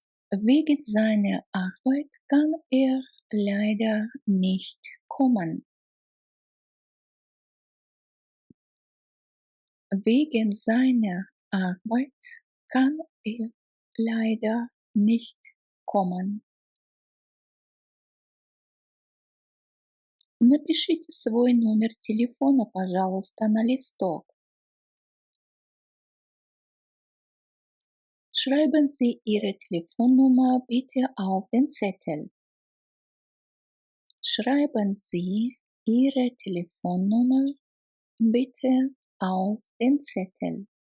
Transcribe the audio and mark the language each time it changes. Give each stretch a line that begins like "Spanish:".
German: Wegen seiner Arbeit kann er leider nicht kommen. Wegen seiner Arbeit kann er leider nicht kommen.
Russian: Напишите свой номер телефона, пожалуйста, на листок.
German: Schreiben Sie Ihre Telefonnummer bitte auf den Zettel. Schreiben Sie Ihre Telefonnummer bitte auf den Zettel.